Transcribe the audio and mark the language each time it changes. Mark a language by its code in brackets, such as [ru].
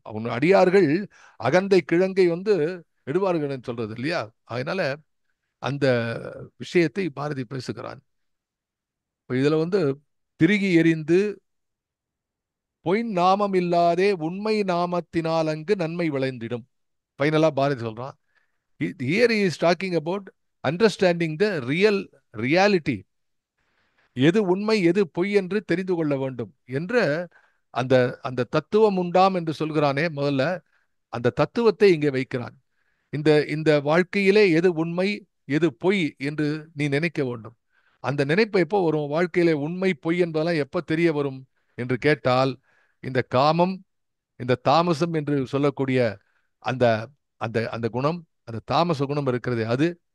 [ta] அவன் அடியார்கள் அகந்தை கிழங்கை வந்து எடுவார்கள் சொல்றது இல்லையா? அதனால அந்த விஷயத்தை பாரதி பேசுகிறான். இதுல வந்து திருகி எறிந்து பொய் நாமம் இல்லாதே உண்மை நாமத்தினால் அங்கு நன்மை விளைந்திடும். ஃபைனலா பாரதி சொல்றான். [en] Here he is talking about understanding the reality. [ta] எது உண்மை எது பொய் என்று தெரிந்து கொள்ள வேண்டும் என்ற அந்த அந்த தத்துவம் உண்டாம் என்று சொல்கிறானே முதல்ல, அந்த தத்துவத்தை இங்கே வைக்கிறான். இந்த இந்த வாழ்க்கையிலே எது உண்மை எது பொய் என்று நீ நினைக்க வேண்டும். அந்த நினைப்பு எப்போ வரும்? வாழ்க்கையிலே உண்மை பொய் என்பதெல்லாம் எப்ப தெரிய வரும் என்று கேட்டால், இந்த காமம், இந்த தாமசம் என்று சொல்லக்கூடிய அந்த அந்த அந்த குணம், அந்த தாமச குணம் இருக்கிறது அது.